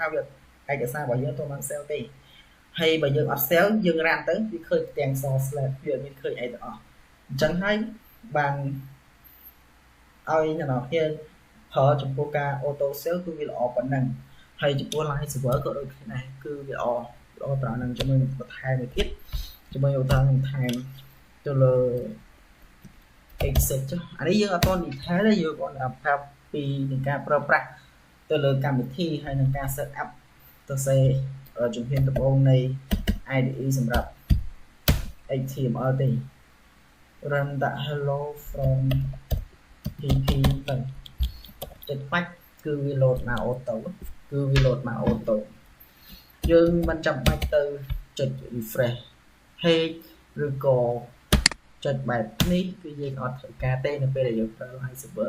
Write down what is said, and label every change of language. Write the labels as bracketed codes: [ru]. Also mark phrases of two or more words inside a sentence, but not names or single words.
[km] វាឯកសាររបស់យើងទៅបាន save ទេហើយបើយើងអត់ save យើង run ទៅវាឃើញទាំង slash វាអត់មានឃើញអីទាំងអស់អញ្ចឹងហើយបានឲ្យអ្នកនរគ្នាប្រើចំពោះការ [en] auto save [km] គឺវាល្អប៉ុណ្ណឹងហើយចំពោះ live server ក៏ដូចគ្នាដែរគឺវាល្អត្រង់ហ្នឹងជាមួយបន្ថែមមួយទៀតជាមួយឧទាហរណ៍ថែមទៅលើ exit ចុះអានេះយើងអត់ទាន់ detail ទេយើងគាត់ប្រាប់ពីនឹងការប្រើប្រាស់ទៅលើកម្មវិធីហើយនឹងការ [en] set up [km] ទៅសេជំហានដំបូងនៃ IDE សម្រាប់ HTML ទេ [en] run that hello from pp [km] ទៅចុចបាច់គឺវា load មក auto គឺវា load មក auto យើងមិនចាំបាច់ទៅចុច [en] refresh page [km] ឬក៏ចុចបែបនេះគឺយើងអត់ត្រូវការទេនៅពេលដែលយើងប្រើ Live Server